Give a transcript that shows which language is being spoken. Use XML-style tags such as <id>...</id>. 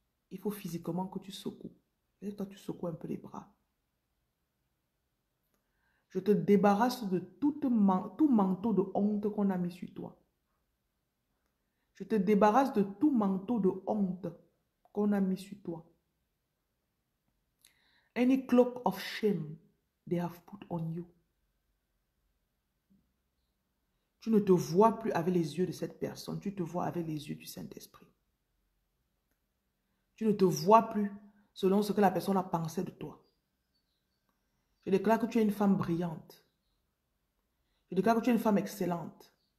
<fr>Il faut physiquement que tu secoues. Lève-toi, tu secoues un peu les bras. Je te débarrasse de tout manteau de honte qu'on a mis sur toi. Je te débarrasse de tout manteau de honte qu'on a mis sur toi.</fr> <en>Any cloak of shame they have put on you.</en> <fr>Tu ne te vois plus avec les yeux de cette personne, tu te vois avec les yeux du Saint-Esprit. Tu ne te vois plus selon ce que la personne a pensé de toi. Je déclare que tu es une femme brillante. Je déclare que tu es une femme excellente.</fr>